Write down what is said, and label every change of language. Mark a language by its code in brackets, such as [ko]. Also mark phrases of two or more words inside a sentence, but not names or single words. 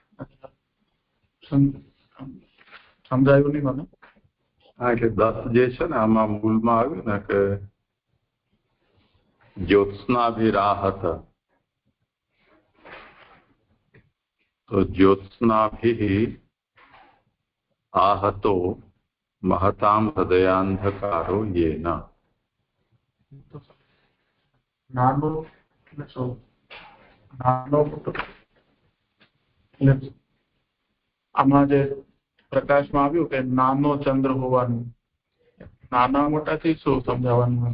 [gu] સમજાયું નહીં મને? હા, એટલે 10 જે છે ને આમાં મૂળમાં આવ્યું ને કે જ્યોત્સનાભિરાહત, તો [sa] જ્યોત્સનાભિ आहतो महताम हृदयांधकारो येन. [gu] નાનો આમાં જે પ્રકાશમાં આવ્યું કે નાનો ચંદ્ર હોવાનું, નાના મોટાથી શું સમજાવવાનું?